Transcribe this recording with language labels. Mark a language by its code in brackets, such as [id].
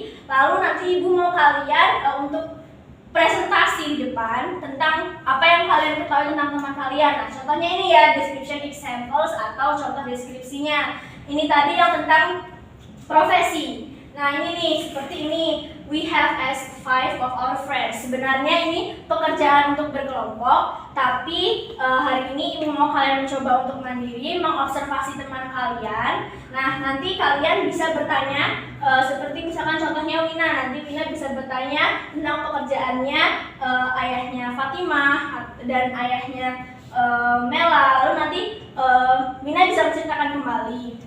[id] Lalu nanti ibu mau kalian untuk presentasi di depan tentang apa yang kalian ketahui tentang teman kalian. Nah, contohnya ini ya, [en] description examples [id] atau contoh deskripsinya. Ini tadi yang tentang profesi. Nah, ini nih, seperti ini. [en] We have asked 5 of our friends. [id] Sebenarnya ini pekerjaan untuk berkelompok, tapi hari ini ibu mau kalian mencoba untuk mandiri, mengobservasi teman kalian. Nah, nanti kalian bisa bertanya, seperti misalkan contohnya Wina. Nanti Wina bisa bertanya tentang pekerjaannya ayahnya Fatimah dan ayahnya Mela. Lalu nanti Wina bisa menceritakan kembali.